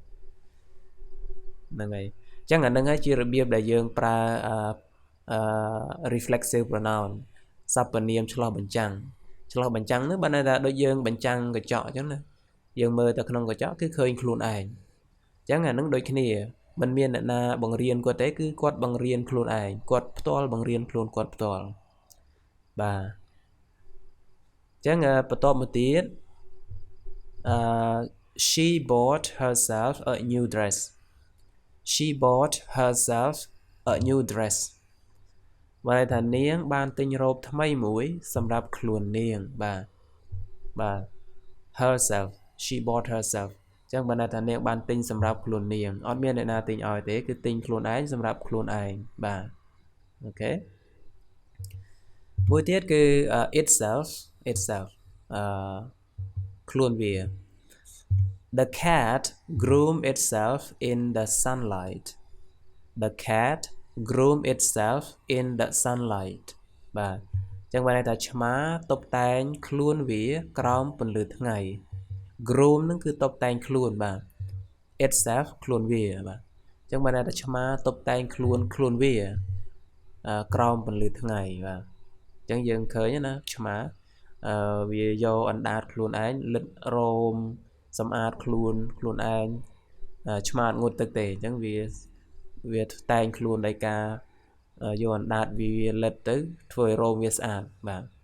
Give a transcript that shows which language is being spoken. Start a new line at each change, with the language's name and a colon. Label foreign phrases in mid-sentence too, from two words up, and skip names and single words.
Khmer: ហ្នឹងហើយអញ្ចឹងអាហ្នឹងហើយជារបៀបដែលយើងប្រើ
English: reflexive pronoun
Khmer: សព្វនាមឆ្លោះបញ្ចាំងនេះបានន័យថាដូចយើងបញ្ចាំងកញ្ចក់អញ្ចឹងណាយើងមើលទៅក្នុងកញ្ចក់គឺឃើញខ្លួនឯងអញ្ចឹងអាហ្នឹងដូចគ្នាមិនមានអ្នកណាបង្រៀនគាត់ទេគឺគាត់បង្រៀនខ្លួនឯងគាត់ផ្ទាល់បង្រៀនខ្លួនគាត់ផ្ទាល់បាទអញ្ចឹងបន្ទាប់មកទៀត
English: she bought herself a new dress she bought herself a new dress
Khmer: បានន័យថានាងបានទិញរ៉ូបថ្មីមួយសម្រាប់ខ្លួននាងបាទ herself
English: she bought herself
Khmer: អញ្ចឹងបានន័យថានាងបានទិញសម្រាប់ខ្លួននាងអត់មានអ្នកណាទិញឲ្យទេគឺទិញខ្លួនឯងសម្រាប់ខ្លួនឯងបាទអូខេ មួយទៀតគឺ itself ខ្លួនវា
English: the cat groomed itself in the sunlight the cat groomed itself in the sunlight
Khmer: បាទអញ្ចឹងបានន័យថាឆ្មា តុបតែងខ្លួនវាក្រោមពន្លឺថ្ងៃ groom នឹងគឺតុបតែងខ្លួនបាទ itself ខ្លួនវាបាទអញ្ចឹងបានន័យថាឆ្មាតុបតែងខ្លួនវាក្រោមពន្លឺថ្ងៃបាទអញ្ចឹងយើងឃើញណាឆ្មាវាយកអណ្ដាតខ្លួនឯងលិតរោមសម្អាតខ្លួនឯងឆ្មាងូតទឹកទេអញ្ចឹងវាតែងខ្លួនដោយការយកអណ្ដាតវាលិតទៅធ្វើឲ្យរោមវាស្អាតបាទ